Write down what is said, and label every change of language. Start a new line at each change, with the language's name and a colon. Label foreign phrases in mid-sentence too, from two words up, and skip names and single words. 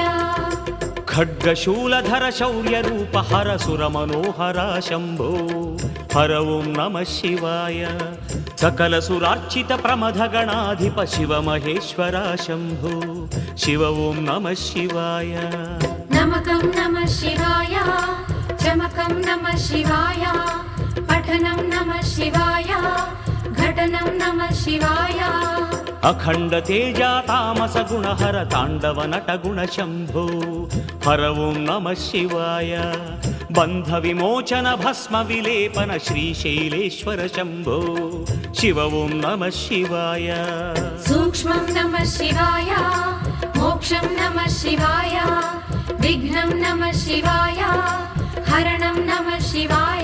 Telugu: ఖడ్గశూలధర శౌర్య రూప హర సుర మనోహర శంభో హర ఓం నమ శివాయ సకల సురార్చిత ప్రమథ గణాధిప శివ మహేశ్వర శంభో శివ ఓం నమ శివాయ
Sanskrit: नमकं नमः शिवाय चमकं नमः शिवाय पठनं नमः शिवाय घटनं नमः शिवाय
Telugu: అఖండ తేజ తామస గుణ హర తాండవ నట గుణ శంభో హర ఓం నమ శివాయ బంధ విమోచన భస్మ విలేపన శ్రీశైలేశ్వర శంభో శివ ఓం నమ శివాయ
Sanskrit: सूक्ष्मं नमः शिवाय मोक्षं नमः शिवाय विघ्नं नमः शिवाय हरणं नमः शिवाय